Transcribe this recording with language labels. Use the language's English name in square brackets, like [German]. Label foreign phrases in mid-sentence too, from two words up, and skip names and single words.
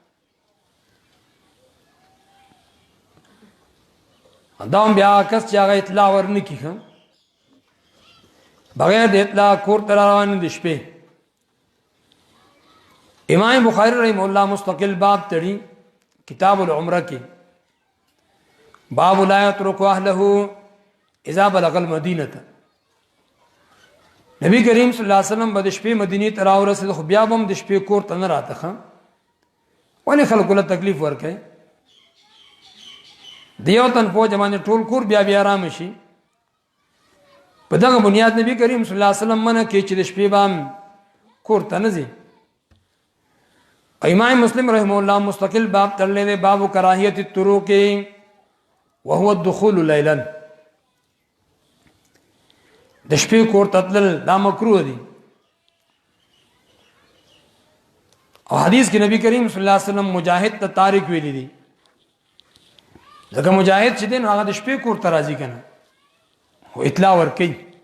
[Pashto] دا بیا کس چې هغه اطلاع ورنکي ښه بغیر د اطلاع کور تر روان دي شپې امام بخاری [Arabic] رحم الله [Pashto] مستقل باب تړي [Arabic] کتاب العمره [Pashto] کې [Arabic] باب لا يترك اهله اذا بلغ المدینه [Pashto] نبی کریم [Arabic] صلی الله علیه وسلم [Pashto] د شپې مدینه ته راورسید خو بیا هم د شپې کور ته نه راته ولې خلکو له تکلیف ورکړي دیو تن په ځمانه ټول کور بیا بیا آرام شي په دغه بنیاد نبی کریم [Arabic] صلی الله علیه وسلم [Pashto] منه کې چې د شپې بام کور ته نه ځي امام مسلم [Arabic] رحم الله [Pashto] مستقل باب تړلې دی [Arabic] باب کراهیت الطرق وهو الدخول ليلا [Pashto] د شپې کور ته تلل دا مکروه دي او حدیث کې نبی کریم [Arabic] صلی الله علیه وسلم [Pashto] مجاهد ته تارک ویلي دي ځکه مجاهد چې دین هغه د شپې کور ته راځي کنه او اطلاع ورکي